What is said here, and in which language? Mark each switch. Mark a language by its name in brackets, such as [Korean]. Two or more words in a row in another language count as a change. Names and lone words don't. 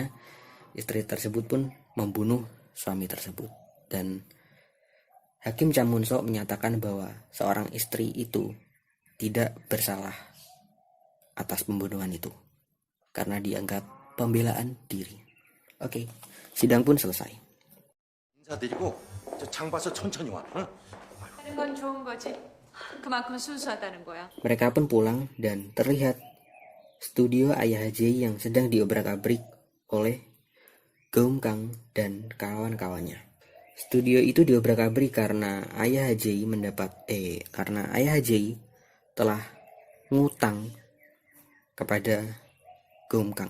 [Indonesian] Istri tersebut pun membunuh suami tersebut. Dan Hakim Cha Mun-sok menyatakan bahwa seorang istri itu tidak bersalah atas pembunuhan itu karena dianggap pembelaan diri. Oke, sidang pun selesai. [Korean] 인사드리고 저 장 봐서 천천히 와. 응? 하는 건 좋은 거지. 그만큼 순수하다는 거야. [Indonesian] Mereka pun pulang dan terlihat studio ayah Jay yang sedang diobrak-abrik oleh Geum Kang dan kawan-kawannya. Studio itu diobrak-abrik karena ayah HJI telah ngutang kepada Gomkang.